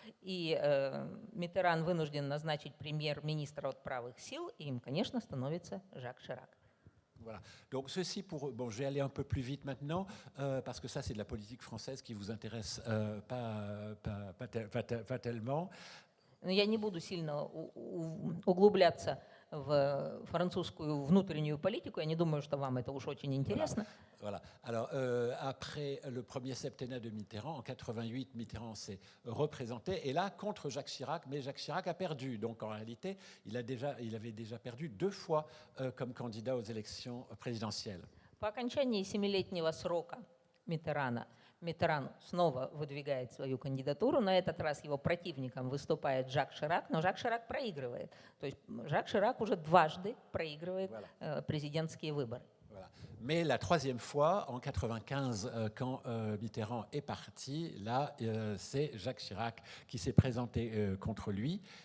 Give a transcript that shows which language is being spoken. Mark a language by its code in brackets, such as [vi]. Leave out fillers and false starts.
[ru] И Миттеран вынужден назначить премьер-министра от правых сил, и им, конечно, становится Жак Ширак. [fr] Voilà. Donc ceci pour... Bon, je vais aller un peu plus vite maintenant, parce que ça, c'est de la politique française qui vous intéresse pas tellement. [ru] Я не буду сильно углубляться в французскую внутреннюю политику. Я не думаю, что вам это уж очень интересно. [fr] Voilà. Alors, après le premier septennat de Mitterrand, en 88, Mitterrand s'est représenté, et là, contre Jacques Chirac, mais Jacques Chirac a perdu. Donc, en réalité, il avait déjà perdu 2 fois comme candidat aux élections présidentielles. [ru] По окончании 7-летнего срока Миттеран снова выдвигает свою кандидатуру. На этот раз его противником выступает Жак Ширак, но Жак Ширак проигрывает. То есть Жак Ширак уже дважды проигрывает президентские выборы. [fr] Voilà. Mais la 3e fois, en 95, quand Mitterrand est parti, là, c'est Jacques Chirac qui s'est présenté contre lui.